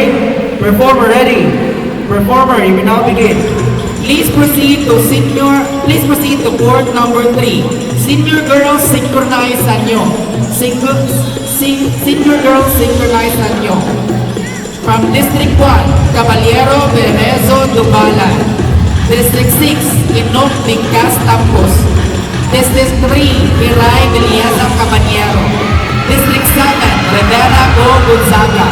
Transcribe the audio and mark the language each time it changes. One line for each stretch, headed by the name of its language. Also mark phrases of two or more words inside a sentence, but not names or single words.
English: Performer ready? Performer, you may now begin. Please proceed to court number 3. Senior girls, synchronize anyo. Senior girls, synchronize anyo. From District 1, Caballero Berezo Dubalan. District 6, Inok Bingkas Tampos. District 3, Piray Villesa Caballero. District 7, Rivera Go Gonzaga.